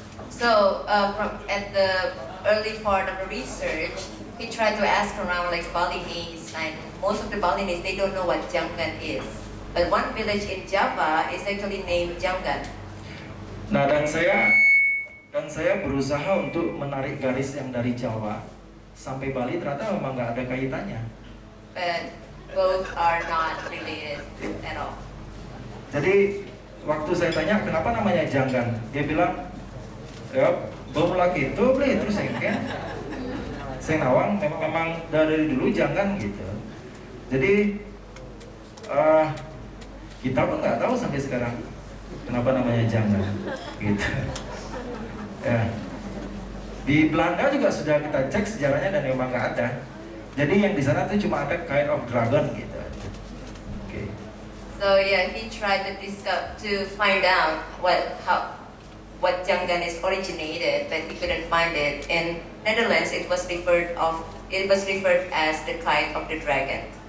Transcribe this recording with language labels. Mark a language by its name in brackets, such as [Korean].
[English] So at the early part of the research, we tried to ask around like Balinese, and most of the Balinese, they don't know what Janggan is. But one village in Java is actually named Janggan. [Indonesian] Nah, dan saya berusaha untuk menarik garis yang dari Jawa sampai Bali, ternyata memang nggak ada kaitannya. [English] But both are not related at all. [Indonesian] Jadi waktu saya tanya kenapa namanya Janggan, dia bilang ya belum lagi itu beli terus saya nawang memang dari dulu Janggan gitu. Jadi kita pun nggak tahu sampai sekarang kenapa namanya Janggan gitu. Ya. Di Belanda juga sudah kita cek sejarahnya dan memang nggak ada. Jadi yang di sana tuh cuma ada [English] kind of dragon [Indonesian] gitu. Okay. [English] So yeah, he tried to find out what Janggan is originated, but he couldn't find it. In Netherlands, it was referred as the kite of the dragon.